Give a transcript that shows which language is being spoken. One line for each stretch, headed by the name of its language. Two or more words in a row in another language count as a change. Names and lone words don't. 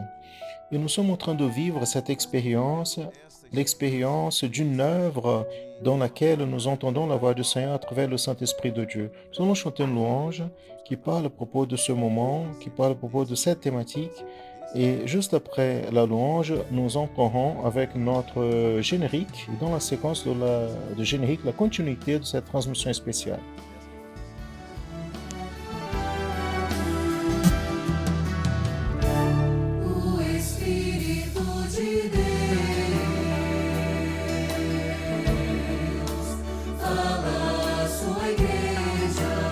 French: Et nous sommes en train de vivre cette expérience, l'expérience d'une œuvre dans laquelle nous entendons la voix du Seigneur à travers le Saint-Esprit de Dieu. Nous allons chanter une louange qui parle à propos de ce moment, qui parle à propos de cette thématique. Et juste après la louange, nous entrerons avec notre générique, et dans la séquence de générique, la continuité de cette transmission spéciale.
Portuguese: O Espírito de Deus fala à sua igreja.